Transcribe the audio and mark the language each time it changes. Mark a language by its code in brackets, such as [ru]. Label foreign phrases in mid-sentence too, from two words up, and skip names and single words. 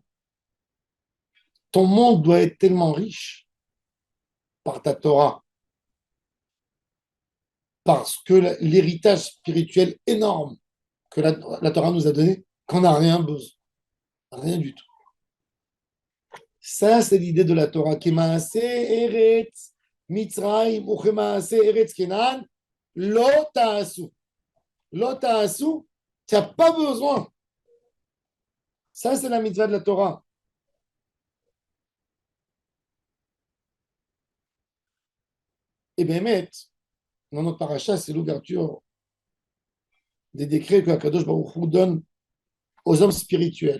[fr] Ton monde doit être tellement riche par ta Torah, parce que l'héritage spirituel énorme que la Torah nous a donné, qu'on n'a rien besoin, rien du tout. Ça, c'est l'idée de la Torah. [he] כמעשה ארץ מצרים וכמעשה ארץ כנען, לא תעשו. לא תעשו, [fr] tu n'as pas besoin. Ça, c'est la mitzvah de la Torah. Et bien, dans notre paracha, c'est l'ouverture des décrets que Akadosh Baruch Hu donne aux hommes spirituels.